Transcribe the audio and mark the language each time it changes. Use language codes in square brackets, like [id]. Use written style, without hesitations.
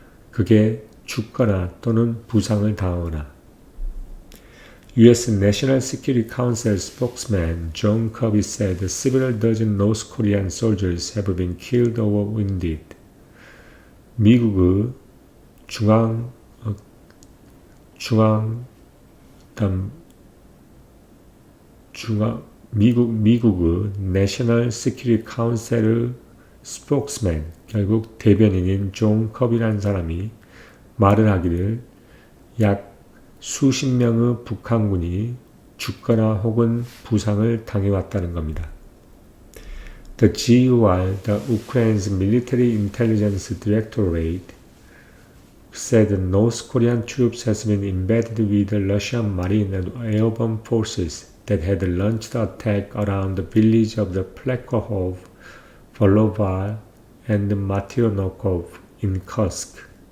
[ko] 그게 죽거나 또는 부상을 당하거나. [en] U.S. National Security Council spokesman John Kirby said several dozen North Korean soldiers have been killed or wounded. [ko] 미국의 중앙 어떤 미국의 National Security Council 스포크스맨, 결국 대변인인 존 커비라는 사람이 말을 하기를 약 수십 명의 북한군이 죽거나 혹은 부상을 당해왔다는 겁니다. [en] The GUR, the Ukraine's Military Intelligence Directorate, said North Korean troops has been embedded with the Russian Marine and Airborne forces that had launched the attack around the village of the Plekhov, Volova, and Matyonokov in Kursk.